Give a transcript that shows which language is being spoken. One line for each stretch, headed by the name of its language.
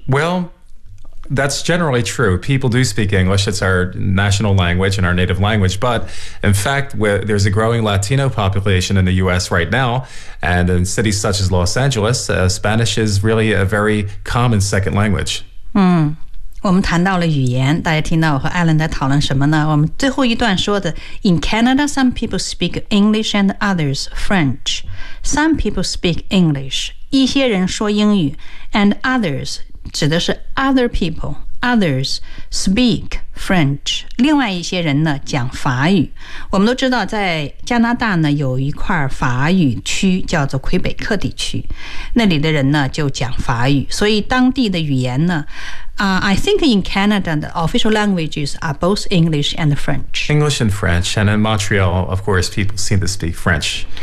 English: Well, that's generally true. People do speak English. It's our national language and our native language. But in fact, there's a growing Latino population in the U.S. right now. And in cities such as Los Angeles, Spanish is really a very common second language.
Chinese: 我们谈到了语言，大家听到我和 Alan 在讨论什么呢？我们最后一段说的
English: ，In Canada, some people speak English and others French. Some people speak English.
Chinese: 一些人说英语
English: ，and others
Chinese: 指的是
English: other people. Others speak French.
Chinese: 另外一些人呢讲法语。我们都知道，在加拿大呢有一块法语区叫做魁北克地区，那里的人呢就讲法语，所以当地的语言呢。
English: I think in Canada, the official languages are both English and French. English and French. And in Montreal, of course, people seem to speak French.